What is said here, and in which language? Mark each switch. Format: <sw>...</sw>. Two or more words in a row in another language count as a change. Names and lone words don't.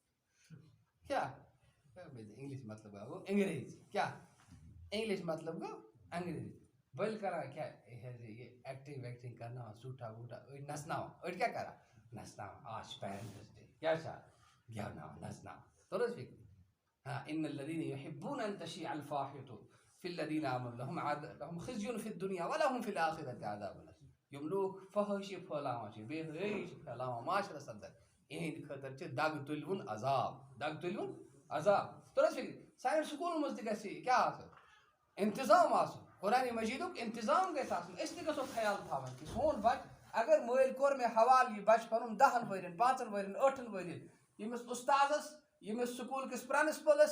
<ks>کیٛاہ اِنگلِش مطلب گوٚو انگریزی کیٛاہ اِنگلِش مطلب گوٚو انگریزی بٔلۍ کران کیٛاہ یہِ ایکٹِنگ ویکٹِنگ کرناوان سوٗٹھا ووٗٹھا أڑۍ نژناوان أڑۍ کیٛاہ کران نژناوان آز چھُ</ks> <en>Parents Day</en> <ks>کیٛاہ چھِ گٮ۪وناوان نژناوان توٚر حظ فِکرِ ہاں</ks> <ar>ان الذین یحبون ان تشیع الفاحشة فی الذین آمنوا لهم خزی فی الدنیا ولهم فی الآخرة عذاب عظیم</ar> <ks>یِم لوٗکھ فحٲشی پھٲلاوان چھِ بے حیٲیی چھِ پھیلاوان معاشرس اندر یِہنٛدِ خٲطرٕ چھِ دگ تُلوُن عذاب دگ تُلوُن عذاب توٚر حظ فِکرِ سانٮ۪ن سکوٗلن منٛز تہِ گژھِ کیٛاہ آسُن انتظام آسُن قرآنِ مجیٖدُک انتظام گژھِ آسُن أسۍ تہِ گژھو خیال تھاوُن کہِ سون بچہِ اگر مٲلۍ کوٚر مےٚ حوالہٕ یہِ بچہِ پنُن 10 ؤرین 5 ؤرین 8 ؤرین ییٚمِس اُستادس ییٚمِس سکوٗل کِس پرنسپلس</ks>